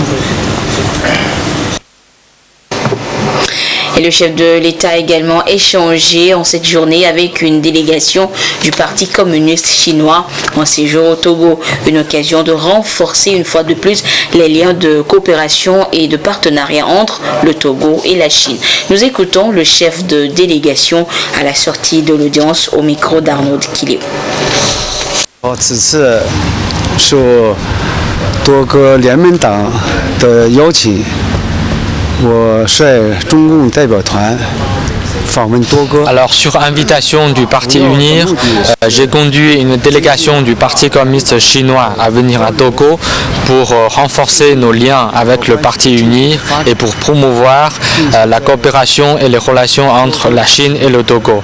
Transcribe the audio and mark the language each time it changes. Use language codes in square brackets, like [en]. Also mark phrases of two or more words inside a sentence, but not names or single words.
[fr] Et le chef de l'État a également échangé en cette journée avec une délégation du Parti communiste chinois en séjour au Togo. Une occasion de renforcer une fois de plus les liens de coopération et de partenariat entre le Togo et la Chine. Nous écoutons le chef de délégation à la sortie de l'audience au micro d'Arnaud Kilip. [zh] 此次受多个联盟党的邀请，我率中共代表团 [fr] Alors, sur invitation du Parti UNIR, j'ai conduit une délégation du Parti communiste chinois à venir à Togo pour renforcer nos liens avec le Parti UNIR et pour promouvoir la coopération et les relations entre la Chine et le Togo.